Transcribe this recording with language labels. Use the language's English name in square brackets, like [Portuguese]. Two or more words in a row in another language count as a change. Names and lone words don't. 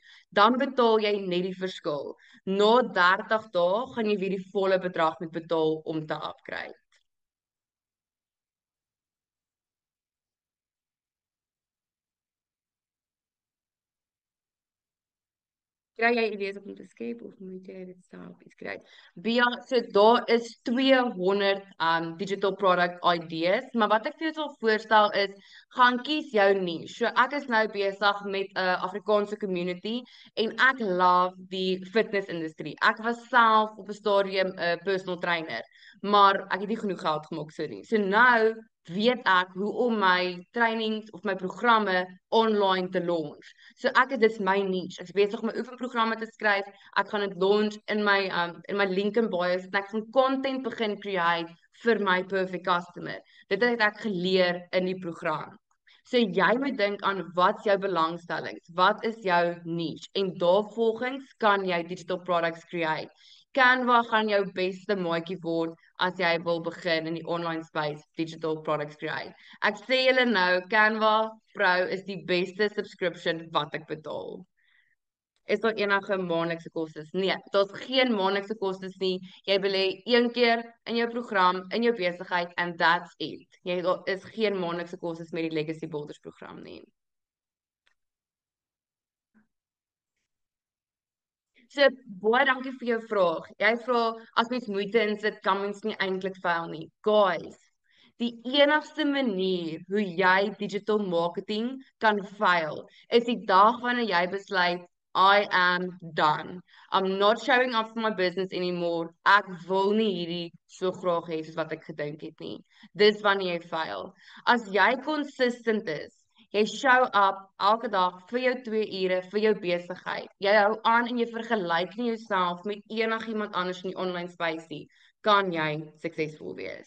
[Afrikaans] Dan betaal jy net die verskil. Na 30 dae gaan jy weer die volle bedrag moet betaal om te upgrade. Kry jy idees om te skep of moet jy dit self iets kry? Bia, so daar is 200 [English] digital product ideas, [Afrikaans] maar wat ek vir jou sal voorstel is, gaan kies jou niche. So ek is nou besig met 'n Afrikaanse community en ek love die fitness industrie. Ek was self op 'n stadium 'n [English] personal trainer, [Afrikaans] maar ek het nie genoeg geld gemaak so nie. So nou weet ek hoe om my trainings of my programme online te launch. So dit is my niche. Ek is besig om my oefenprogramme te skryf. Ek gaan dit launch in my LinkedIn bio. Ek gaan content begin create vir my [English] perfect customer. [Afrikaans] Dit het ek geleer in die program. So jy moet dink aan wat jou belangstellings, wat is jou niche en daarvolgens kan jy [English] digital products create. [Afrikaans] Canva gaan jou beste maatjie word as jy wil begin in die [English] online space digital products create. [Afrikaans] Ek sê julle nou, Canva Pro is die beste subscription wat ek betaal. Is daar enige maandelikse kostes? Nee, daar's geen maandelikse kostes nie. Jy belê een keer in jou program, in jou besigheid [English] and that's it. [Afrikaans] Daar is geen maandelikse kostes met die Legacy Builders program nie. So, baie dankie vir jou vraag. Jy vra, as mens moeite insit, kan mens nie eintlik faal nie. Guys, die enigste manier hoe jy [English] digital marketing [Afrikaans] kan fail, is die dag wanneer jy besluit, [English] I am done. I'm not showing up for my business anymore. [Afrikaans] Ek wil nie hierdie so graag hê soos wat ek gedink het nie. Dis wanneer jy fail. As jy consistent is, jy show up elke dag vir jou 2 ure vir jou besigheid. Jy hou aan en jy vergelyk nie jouself met enigiemand anders in die [English] online space [Afrikaans] nie, kan jy suksesvol wees.